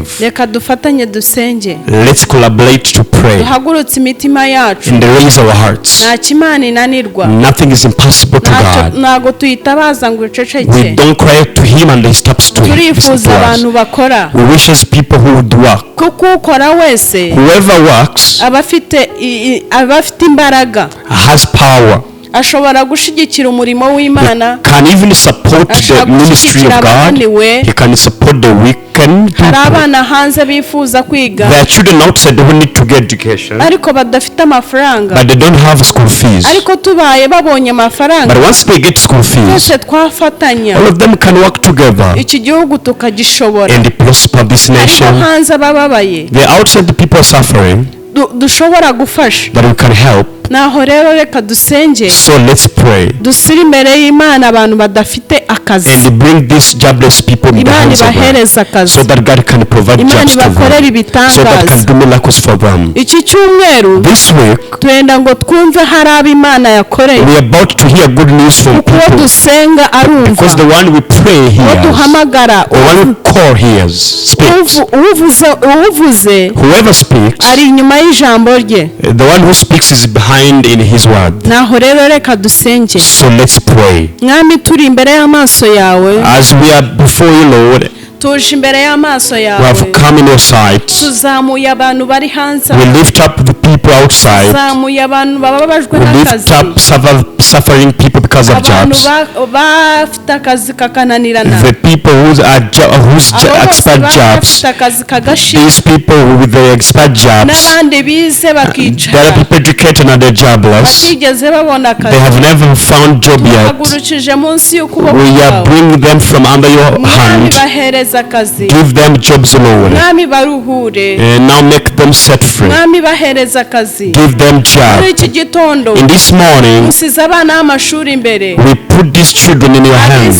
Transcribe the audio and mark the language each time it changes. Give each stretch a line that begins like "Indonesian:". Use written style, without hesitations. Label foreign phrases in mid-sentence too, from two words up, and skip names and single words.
Kinyarwanda: Reka dufatanye dusenge.
English: Let's collaborate to pray.
Kinyarwanda: Duhagurutse imitima yacu.
English: And raise our hearts.
Kinyarwanda: Nta kimana inanirwa.
English: Nothing is impossible to God.
Kinyarwanda: Nago tuyitabaza ngo uceceke.
English: We don't cry to him and he stops to
Kinyarwanda: turifuza abantu bakora.
English: We wishes people who would work.
Kinyarwanda: Kuko ukora wese,
English: whoever works,
Kinyarwanda: abafite imbaraga,
English: has power,
Kinyarwanda: ashobora gushigikira umurimo w'Imana,
English: can even support the ministry of God. He can support the weak.
Kinyarwanda: Hari abana hanze bifuza kwiga.
English: There are children outside who need to get education.
Kinyarwanda: Ariko badafite amafaranga.
English: But they don't have school fees.
Kinyarwanda: Ariko tubaye babonye amafaranga.
English: But once they get school fees,
Kinyarwanda: twese twafatanya.
English: All of them can work together.
Kinyarwanda: Iki gihugu tukagishobora.
English: And prosper this nation.
Kinyarwanda: Ariko hanze bababaye.
English: The outside the people are suffering.
Kinyarwanda: Dushobora gufasha.
English: But we can help.
Kinyarwanda: Naho rero reka dusenge.
English: So let's pray.
Kinyarwanda: Dusire imbere y'Imana abantu badafite akazi.
English: And bring these jobless people in the hands of God. So that God can provide jobs to them. So that can do miracles for them.
Kinyarwanda: Iki cyumweru,
English: this week,
Kinyarwanda: twenda ngo twumve hari ab'Imana yakoreye.
English: We are about to hear good news from people.
Kinyarwanda: Kuko dusenga arumva.
English: Because the one we pray hears.
Kinyarwanda: Duhamagara.
English: The one we call hears. Speaks.
Kinyarwanda: Uvuze.
English: Whoever speaks.
Kinyarwanda: Ari inyuma y'ijambo rye.
English: The one who speaks is behind in his word.
Kinyarwanda: Naho rero reka dusenge.
English: So let's pray.
Kinyarwanda: Mwami turi imbere y'amaso yawe.
English: As we are before you, Lord.
Kinyarwanda: Tuje imbere y'amaso yawe.
English: We have come in your sight.
Kinyarwanda: Tuzamuye abantu bari hanze.
English: We lift up the people outside.
Kinyarwanda: Tuzamuye abantu bababajwe n'akazi.
English: We lift up suffering people because of jobs.
Kinyarwanda: Abantu bafite akazi kakananirana.
English: The people whose expert jobs. These people with the expert jobs.
Kinyarwanda: N'abandi bize bakicara.
English: There are people educated and they're jobless.
Kinyarwanda: Batigeze babona akazi.
English: They have never found job yet.
Kinyarwanda: Tuhagurukije munsi y'ukuboko kwawe.
English: We are bringing them from under your hand. Give them jobs, Lord. And now make them set free. Give them jobs. In this morning, we put these children in your hands.